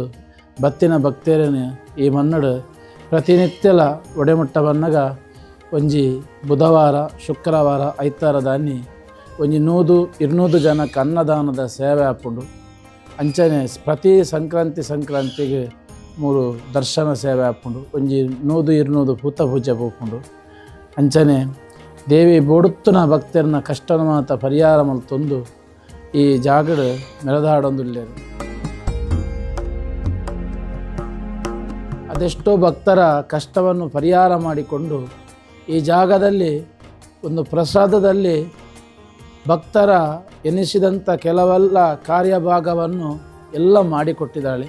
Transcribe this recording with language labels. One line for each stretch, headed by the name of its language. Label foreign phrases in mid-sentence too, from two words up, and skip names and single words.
Tulu: ಬತ್ತಿನ ಭಕ್ತರೇನು ಈ ಮನ್ನಡು ಪ್ರತಿನಿತ್ಯಲ ಒಡೆಮುಟ್ಟ ಬನ್ನಗ ಒಂಜಿ ಬುಧವಾರ, ಶುಕ್ರವಾರ, ಐತಾರ ದಾನಿ ಒಂಜಿ 100-200 ಜನಕ್ಕೆ ಅನ್ನದಾನದ ಸೇವೆ ಹಾಕೊಂಡು ಅಂಚನೆ ಪ್ರತಿ ಸಂಕ್ರಾಂತಿಗೆ 3 ದರ್ಶನ ಸೇವೆ ಹಾಕೊಂಡು ಒಂಜಿ 100-200 ಪೂತ ಪೂಜೆ ಹೋಗ್ಕೊಂಡು ಅಂಚನೆ ದೇವಿ ಬೋಡುತ್ತನ ಭಕ್ತರನ್ನ ಕಷ್ಟನ ಮಾತ ಪರಿಹಾರ ಮಲ್ತೊಂದು ಈ ಜಾಗಡು ಮೆರೆದಾಡೊಂದುಲ್ಲೇರು.
Kannada: ಅದೆಷ್ಟೋ ಭಕ್ತರ ಕಷ್ಟವನ್ನು ಪರಿಹಾರ ಮಾಡಿಕೊಂಡು ಈ ಜಾಗದಲ್ಲಿ ಒಂದು ಪ್ರಸಾದದಲ್ಲಿ ಭಕ್ತರ ಎನಿಸಿದಂಥ ಕೆಲವೆಲ್ಲ ಕಾರ್ಯಭಾಗವನ್ನು ಎಲ್ಲ ಮಾಡಿಕೊಟ್ಟಿದ್ದಾಳೆ.